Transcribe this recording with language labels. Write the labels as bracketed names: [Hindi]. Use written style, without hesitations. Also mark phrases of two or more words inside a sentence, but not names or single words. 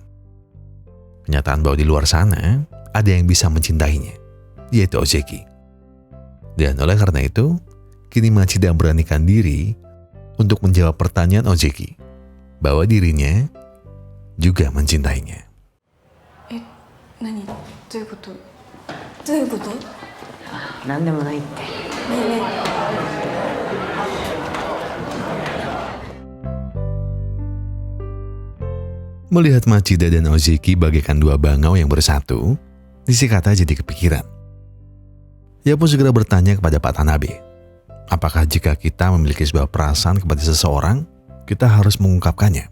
[Indonesian] Kenyataan bahwa di luar sana ada yang bisa mencintainya, yaitu Ozeki. Dan oleh karena itu, kini Machida beranikan diri untuk menjawab pertanyaan Ozeki bahwa dirinya juga mencintainya. [Japanese] 何どういうことどういうことねなんでもないって。えね [Indonesian] Melihat Machida dan Ozeki bagaikan dua bangau yang bersatu, Nishikata jadi kepikiran. Ia pun segera bertanya kepada Pak Tanabe, apakah jika kita memiliki sebuah perasaan kepada seseorang, kita harus mengungkapkannya?